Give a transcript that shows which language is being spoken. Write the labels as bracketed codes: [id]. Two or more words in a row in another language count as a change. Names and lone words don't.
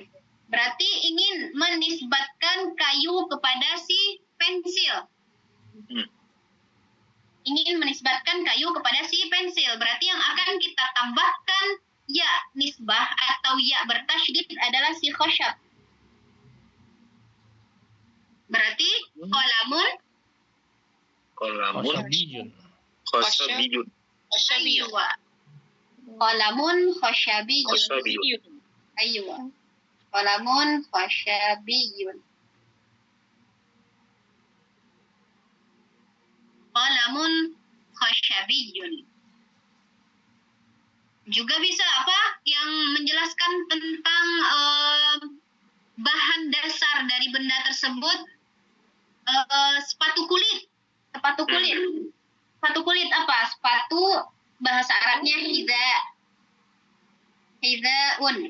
[id] Berarti ingin menisbatkan kayu kepada si pensil. ingin menisbatkan kayu kepada si pensil. Berarti yang akan kita tambahkan ya nisbah atau ya bertasydid adalah si khosyab. Berarti qalamun Khosyabiyun. Khosabiyun. Asyabiyun. [ar] أيوا قلم خشبي. Khosabiyun. أيوا قلم خشبي. قلم خشبي. [id] Juga bisa apa yang menjelaskan tentang bahan dasar dari benda tersebut, sepatu kulit. Sepatu kulit. Sepatu kulit apa? Sepatu bahasa Arabnya hidaun.